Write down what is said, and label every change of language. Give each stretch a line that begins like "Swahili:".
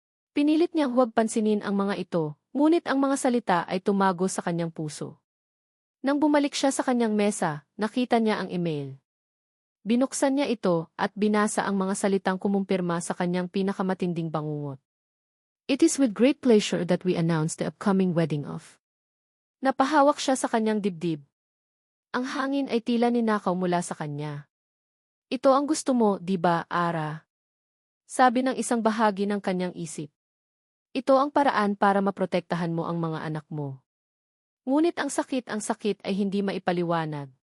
Filipino: Pinilit niyang huwag pansinin ang mga ito, ngunit ang mga salita ay tumago sa kanyang puso. Nang bumalik siya sa kanyang mesa, nakita niya ang email. Binuksan niya ito at binasa ang mga salitang kumumpirma sa kanyang pinakamatinding bangungot.
English: It is with great pleasure that we announce the upcoming wedding of.
Filipino: Napahawak siya sa kanyang dibdib. Ang hangin ay tila ninakaw mula sa kanya. Ito ang gusto mo, di ba, Ara? Sabi ng isang bahagi ng kanyang isip. Ito ang paraan para maprotektahan mo ang mga anak mo. Ngunit ang sakit ay hindi maipaliwanag.